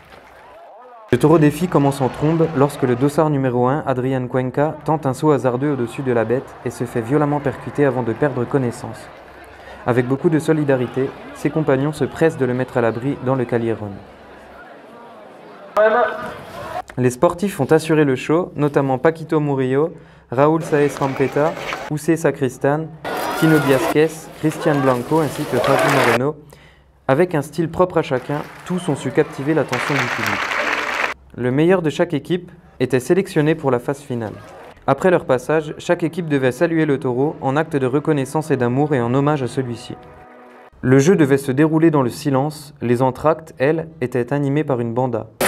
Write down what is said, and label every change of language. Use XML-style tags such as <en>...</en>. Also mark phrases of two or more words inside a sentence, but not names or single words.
<fr>Le Taureau Défi commence en trombe lorsque le dossard numéro 1, Adrian Cuenca, tente un saut hasardeux au-dessus de la bête et se fait violemment percuter avant de perdre connaissance. Avec beaucoup de solidarité, ses compagnons se pressent de le mettre à l'abri dans le Calieron. Les sportifs ont assuré le show, notamment Paquito Murillo, Raúl Sáez Rampeta, José Sacristán, Tino Biasquez, Cristian Blanco ainsi que Javi Moreno. Avec un style propre à chacun, tous ont su captiver l'attention du public. Le meilleur de chaque équipe était sélectionné pour la phase finale. Après leur passage, chaque équipe devait saluer le taureau en acte de reconnaissance et d'amour et en hommage à celui-ci. Le jeu devait se dérouler dans le silence, les entr'actes, elles, étaient animées par une banda.</fr>